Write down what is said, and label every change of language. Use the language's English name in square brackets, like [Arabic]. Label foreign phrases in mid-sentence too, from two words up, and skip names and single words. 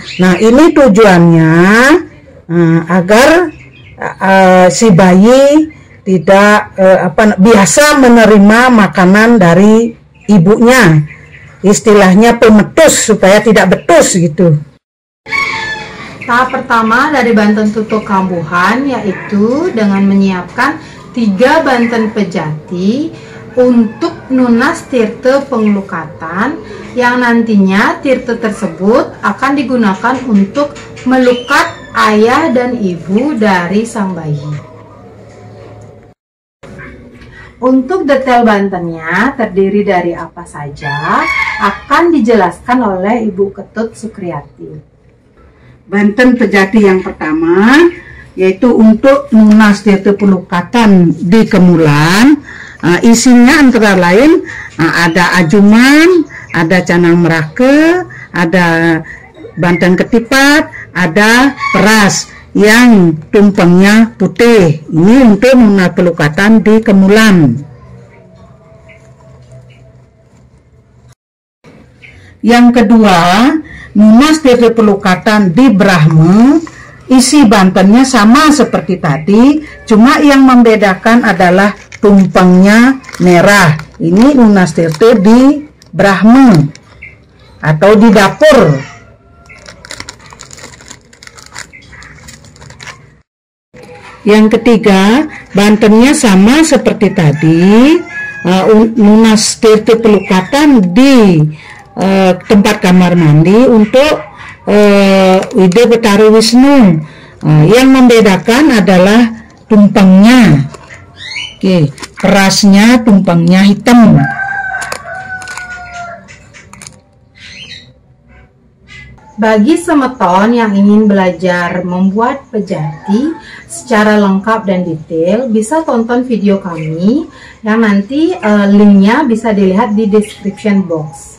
[Indonesian] Nah, ini tujuannya agar si bayi tidak biasa menerima makanan dari ibunya, istilahnya pemetus supaya tidak betus gitu. Tahap pertama dari Banten Tutuk Kambuhan yaitu dengan menyiapkan 3 banten pejati untuk [Balinese] nunas tirte pengelukatan [Indonesian] yang nantinya tirte tersebut akan digunakan untuk melukat ayah dan ibu dari sang bayi. Untuk detail bantennya terdiri dari apa saja akan dijelaskan oleh Ibu Ketut Sukriyati. Banten pejati yang pertama yaitu untuk [Balinese] nunas tirte pelukatan [Indonesian] di kemulan. Isinya antara lain ada ajuman, ada canang merake, ada banten ketipat, ada peras yang tumpengnya putih. Ini untuk [Balinese] nunas pelukatan [Indonesian] di kemulan. Yang kedua, [Balinese] nunas tirte pelukatan di Brahma. [Indonesian] Isi bantennya sama seperti tadi, cuma yang membedakan adalah tumpengnya merah. Ini [Balinese] nunas tirte [Indonesian] di Brahma atau di dapur. Yang ketiga, bantennya sama seperti tadi, [Balinese] nunas tirte pelukatan [Indonesian] di tempat kamar mandi untuk Ide Betara Wisnu. Yang membedakan adalah tumpengnya. Oke, kerasnya tumpengnya hitam. Bagi semeton yang ingin belajar membuat pejati secara lengkap dan detail, bisa tonton video kami yang nanti linknya bisa dilihat di [English] description box.